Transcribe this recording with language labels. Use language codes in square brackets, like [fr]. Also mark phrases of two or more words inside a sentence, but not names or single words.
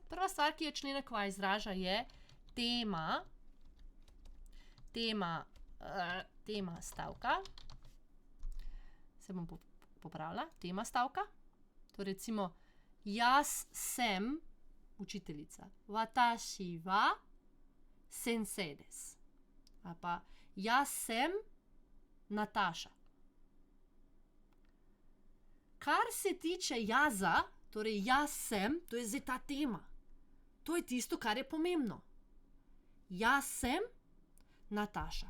[sl] Prva stvar, ki jo členek wa izraža, je tema stavka. Se bom popravila. Tema stavka. To recimo, jaz sem učiteljica. [ja] 私は先生です. [sl] Ali pa, jaz sem Nataša. Kar se tiče jaza, torej jaz sem, to je zdaj ta tema. To je tisto, kar je pomembno. Jaz sem Nataša.